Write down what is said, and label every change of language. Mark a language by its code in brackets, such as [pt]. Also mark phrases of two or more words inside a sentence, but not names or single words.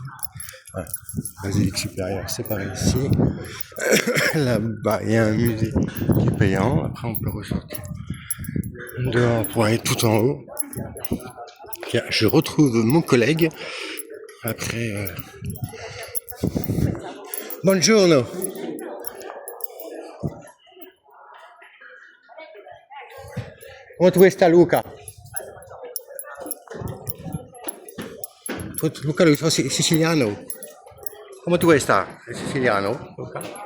[fr] Voilà. Basilique supérieure, c'est par ici. Là-bas, il y a un musée qui est payant. Après, on peut ressortir dehors pour aller tout en haut. Tiens, je retrouve mon collègue après. [it] Buongiorno. Come tu sta Luca? Luca, lui sono siciliano. Come tu sta? Siciliano? Luca?